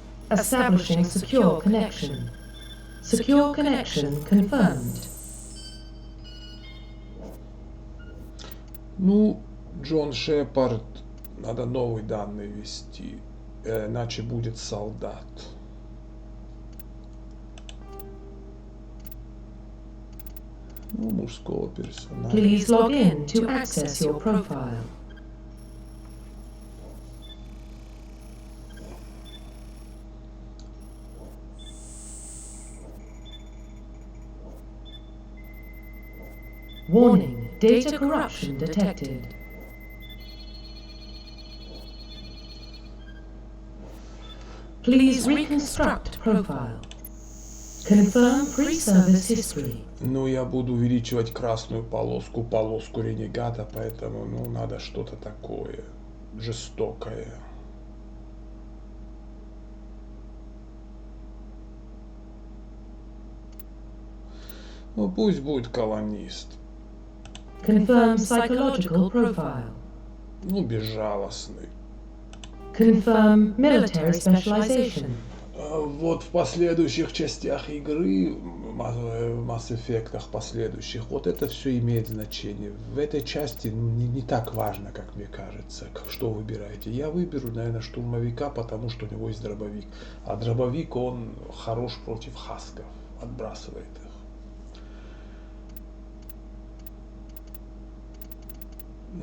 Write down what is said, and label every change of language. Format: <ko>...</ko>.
<en>Establishing secure connection. Secure connection confirmed.</en> <ru>Ну, Джон Шепард, надо новые данные ввести, иначе будет солдат. Ну, мужского персонажа.</ru> <en>Please log in to access your profile. Warning, data corruption detected. Please reconstruct profile. Confirm pre-service history.</en> <ru>Ну, я буду увеличивать красную полоску, полоску ренегата, поэтому, ну, надо что-то такое жестокое. Ну, пусть будет колонист.</ru> <en>Confirm psychological profile.</en> <ru>Ну, безжалостный.</ru> <en>Confirm military specialization.</en> <ru>Вот в последующих частях игры, в Масс Эффектах последующих, вот это все имеет значение. В этой части не так важно, как мне кажется, что вы выбираете. Я выберу, наверное, штурмовика, потому что у него есть дробовик. А дробовик, он хорош против хасков, отбрасывает их.</ru>